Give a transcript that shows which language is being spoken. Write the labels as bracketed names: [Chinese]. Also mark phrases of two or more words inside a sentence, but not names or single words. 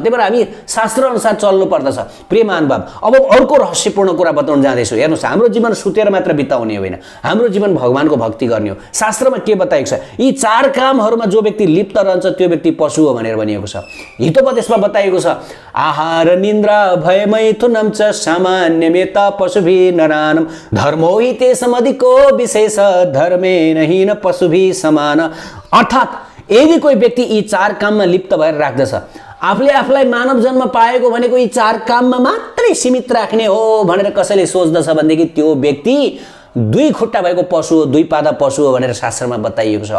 [Nepali] त्यही भएर हामी शास्त्र अनुसार चल्नु पर्दछ। प्रिय महानुभाव, अब अर्को रहस्यपूर्ण कुरा बताउन जाँदैछु। हेर्नुहोस्, हाम्रो जीवन सुतेर मात्र बिताउने होइन, हाम्रो जीवन भगवानको भक्ति गर्ने हो। शास्त्रमा के बताएको छ यी चार कामहरूमा जो व्यक्ति लिप्त रहन्छ त्यो व्यक्ति पशु हो भनेर भनिएको छ। हितोपदेशमा बताइएको छ [Sanskrit] आहार निन्द्रा भय मैथुनम च सामान्यमेता पशुभिः नरानम धर्मो हि तेषमधिको विशेष धर्मेण हीन पशुभिः समान। [Nepali] अर्थात् यदि कोही व्यक्ति यी चार काममा लिप्त भएर राख्दछ, आफूले आफूलाई मानव जन्म पाएको भनेको यी चार काममा मात्रै सीमित राख्ने हो भनेर कसैले सोच्दछ भनेदेखि त्यो व्यक्ति दुई खुट्टा भएको पशु हो, दुई पादा पशु हो भनेर शास्त्रमा बताइएको छ।